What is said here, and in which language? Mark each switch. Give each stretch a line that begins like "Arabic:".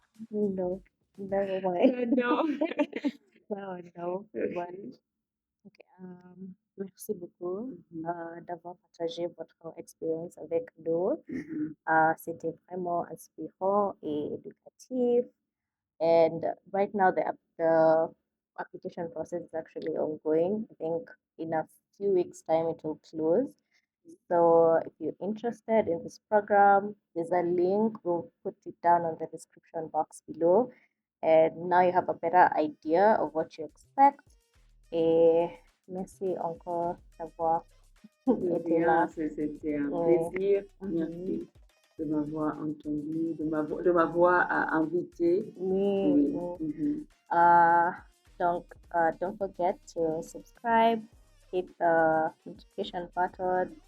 English: No, never mind. No. No, no, but okay.
French: Merci beaucoup d'avoir partagé votre expérience avec nous. C'était vraiment inspirant et éducatif.
English: And right now, the application process is actually ongoing. I think in a few weeks' time, it will close. So if you're interested in this program, there's a link. We'll put it down on the description box below. And now you have a better idea of what you expect.
French: Et merci encore d'avoir été là. C'était un Ouais. plaisir. Mhm. Merci de m'avoir entendu, de m'avoir invité. Oui.
English: Uh, don't forget to subscribe, hit the notification button.